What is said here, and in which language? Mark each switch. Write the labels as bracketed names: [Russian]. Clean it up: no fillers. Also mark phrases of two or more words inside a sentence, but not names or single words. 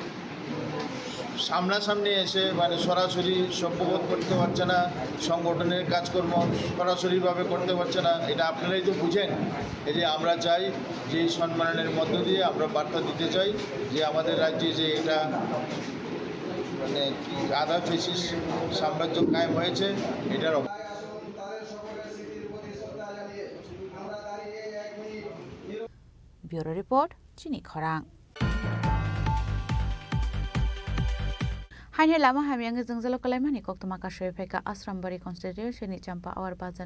[Bangla] সামনাসামনি এসে মানে সরাসরি সভ্যবোধ করতে পারছে না সংগঠনের কাজকর্ম সরাসরিভাবে করতে পারছে না এটা আপনারাই তো বুঝেন এই যে আমরা চাই যে সম্মেলনের মধ্য দিয়ে আমরা বার্তা দিতে চাই যে আমাদের রাজ্যে যে এটা মানে আধা ফেসিস সাম্রাজ্য কায়েম হয়েছে এটার [Kok Borok] Bureau Report, Chini Khorang. Hainhe lama hamiang jengzalo kalaimani koktoma ka shoypheka Asrambari constitution ni champa awar bazar